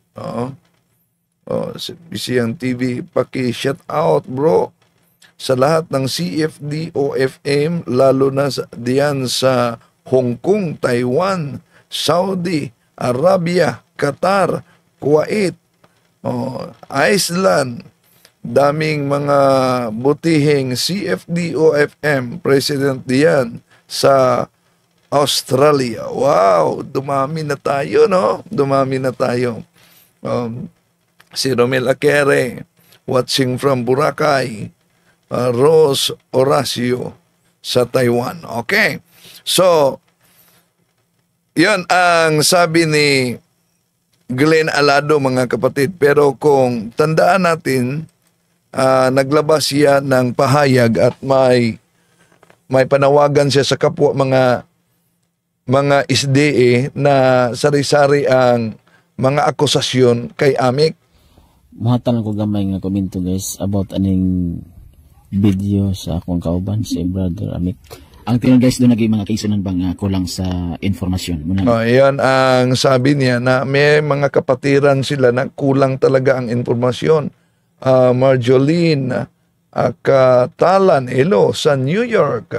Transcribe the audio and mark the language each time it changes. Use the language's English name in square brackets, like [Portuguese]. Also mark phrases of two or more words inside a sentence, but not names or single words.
[Filipino] Bisiyang TV, paki- [English] shout out [Filipino] bro sa lahat ng CFD OFM, lalo na diyan sa Hong Kong, Taiwan, Saudi Arabia, Qatar, Kuwait, Iceland, daming mga butihing CFD OFM president diyan sa Australia. Wow, dumami na tayo, no? Dumami na tayo. Si Romel Akere, [English] watching from [Filipino] Boracay, Rose Horacio sa Taiwan. Okay. So, yan ang sabi ni Glenn Alado mga kapatid. Pero kung tandaan natin, naglabas siya ng pahayag at may panawagan siya sa kapwa mga SDA na sari-sari ang mga akusasyon kay Amik. [Cebuano] Muhatan ko gamay nga komento guys about aning video sa akong kauban si Brother Amik. Ang tinong guys doon naging mga kaisunan bang kulang sa informasyon. [Filipino] Yan ang sabi niya na may mga kapatiran sila na kulang talaga ang informasyon. Marjolene Katalan, hello sa New York.